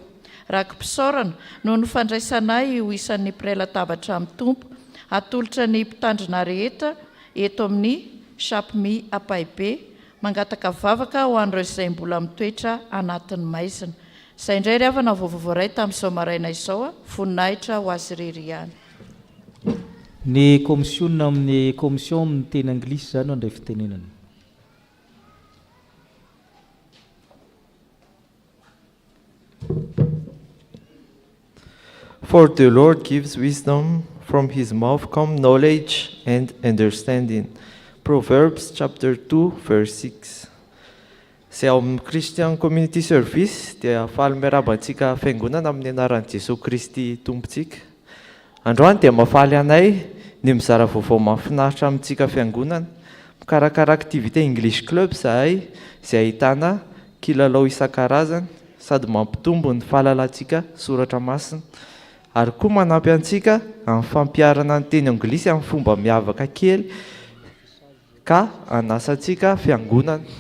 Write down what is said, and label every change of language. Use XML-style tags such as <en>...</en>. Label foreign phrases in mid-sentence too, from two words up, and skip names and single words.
<mg>Rakim-pisaorana noho ny fandraisanay ho isan'ny mpiray latabatra amin'ny tompo atolotra ny mpitandrina rehetra eto amin'ny sapmi apaibe mangataka vavaka ho an'ireo izay mbola mitoetra anatin'ny maizina. Izay indray ry havana vaovao tamin'izao maraina izao voninahitra ho azy irery ihany. Ny komisiona amin'ny komision amin'ny teny anglisy zany andray fitenenana.</mg> <en>For the Lord gives wisdom, from his mouth come knowledge and understanding. Proverbs chapter 2 verse 6.</en> <mg>Izay ao amin'ny Christian Community Service dia faly miarabantsika fiangonana amin'ny anaran'i Jesosy Kristy tompontsika. Androany dia mafaly anay ny mizara vaovao mahafinaritra amintsika fiangonana, mikarakara activité English Club zahay izay ahitana kilalao isan-karazany sady mampitombo ny fahalalantsika soratra masina ary koa manampy antsika amin'ny fampiarana ny teny anglisy amin'ny fomba miavaka kely ka anasantsika fiangonana.</mg>